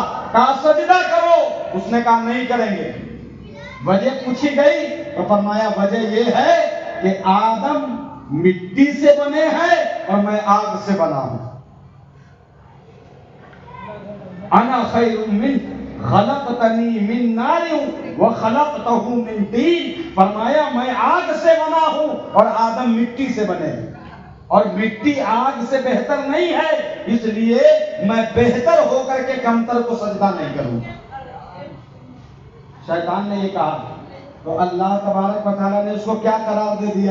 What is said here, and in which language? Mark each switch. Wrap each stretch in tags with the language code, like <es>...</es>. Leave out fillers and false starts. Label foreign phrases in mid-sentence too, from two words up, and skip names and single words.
<ur>کہا سجدہ کرو, اس نے کہا نہیں کریں گے. وجہ پوچھی گئی تو فرمایا وجہ یہ ہے کہ آدم مٹی سے بنے ہیں اور میں آگ سے بنا ہوں.</ur> <ar>انا خیر من خلقتنی من نار وخلقتہ من طین.</ar> <ur>فرمایا میں آگ سے بنا ہوں اور آدم مٹی سے بنے ہیں, اور مٹی آگ سے بہتر نہیں ہے, اس لیے میں بہتر ہو کر کے کمتر کو سجدہ نہیں کروں. شیطان نے یہ کہا تو اللہ</ur> <ar>تبارک و تعالیٰ</ar> <ur>نے اس کو کیا قرار دے دیا؟</ur>